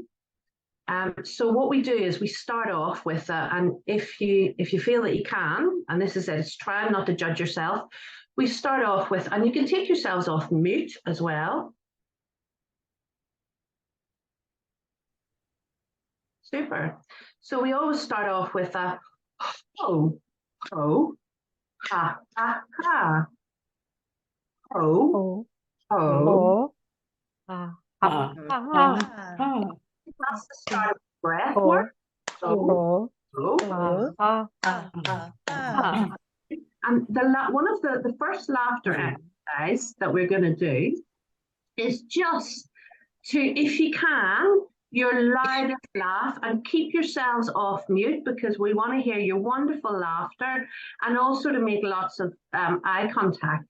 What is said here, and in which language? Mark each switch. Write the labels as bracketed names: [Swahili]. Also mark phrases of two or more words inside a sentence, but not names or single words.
[English] So what we do is we start off with, and if you feel that you can, and this is it, it's trying not to judge yourself, we start off with, and you can take yourselves off mute as well. Super. So we always start off with a oh. ho, ha, ha, ha. Ho, ho, that's the start of breath work. Ho, ho, and one of the first laughter exercise that we're going to do is just to, if you can, your loudest laugh, and keep yourselves off mute because we want to hear your wonderful laughter, and also to make lots of eye contact.